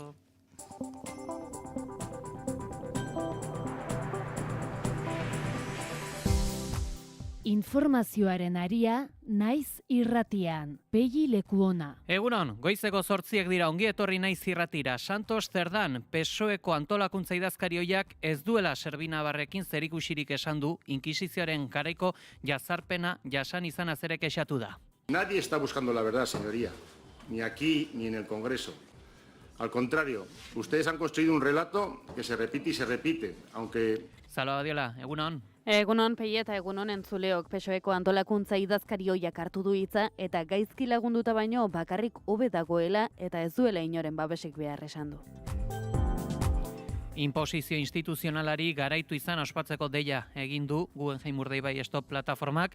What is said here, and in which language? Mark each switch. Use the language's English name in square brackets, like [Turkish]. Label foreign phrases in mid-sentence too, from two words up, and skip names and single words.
[Basque] Informazioaren aria, naiz irratian, Pelli Lekuona. Egunon, goizeko 8 dira ongi etorri naiz irratira. Santos Zerdan, PSOEko antolakuntza idazkarioiak ez duela Serbinabarrekin zerikusirik esan du, inkisizioaren garaiko jazarpena jasan izanaz ere kexatu da. [Spanish] Nadie está buscando la verdad, señoría, ni aquí ni en el Congreso. Al contrario, ustedes han construido un relato que se repite y se repite, aunque... [Basque] Zalo Badiola, egunon. Egunon, Pelli eta egunon entzuleok, PSOEko antolakuntza idazkarioiak hartu du hitza eta gaizki lagunduta baino bakarrik hobe dagoela eta ez duela inoren babesik behar esan du. Inposizio instituzionalari garaitu izan ospatzeko deia egin du Guggenheim Urdaibai Stop plataformak.